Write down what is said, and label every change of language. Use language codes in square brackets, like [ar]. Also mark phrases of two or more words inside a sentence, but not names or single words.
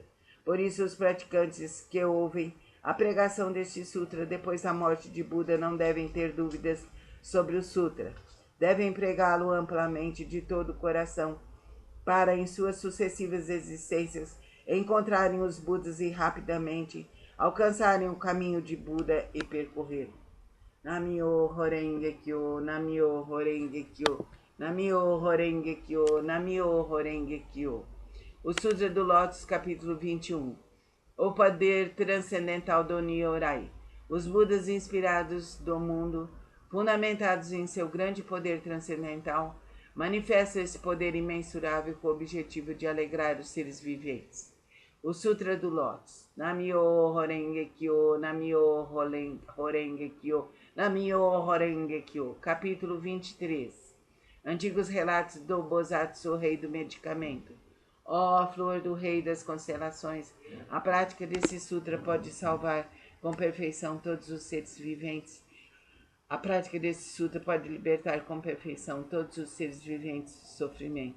[pt] Por isso, os praticantes que ouvem a pregação deste sutra depois da morte de Buda não devem ter dúvidas sobre o sutra. Devem pregá-lo amplamente de todo o coração, para, em suas sucessivas existências, encontrarem os Budas e rapidamente alcançarem o caminho de Buda e percorrê-lo. [ja] 南無妙法蓮華経、南無妙法蓮華経、南無妙法蓮華経、南無妙法蓮華経. [pt] O Sutra do Lótus, capítulo 21. O poder transcendental do Nyorai. Os Budas inspirados do mundo, fundamentados em seu grande poder transcendental, manifestam esse poder imensurável com o objetivo de alegrar os seres viventes. O Sutra do Lótus. [ja] 南無妙法蓮華経、南無妙法蓮華経、南無妙法蓮華経. [pt] Capítulo 23. Antigos relatos do Bosatsu, rei do medicamento. Ó flor do rei das constelações, a prática desse sutra pode salvar com perfeição todos os seres viventes. A prática desse sutra pode libertar com perfeição todos os seres viventes do sofrimento.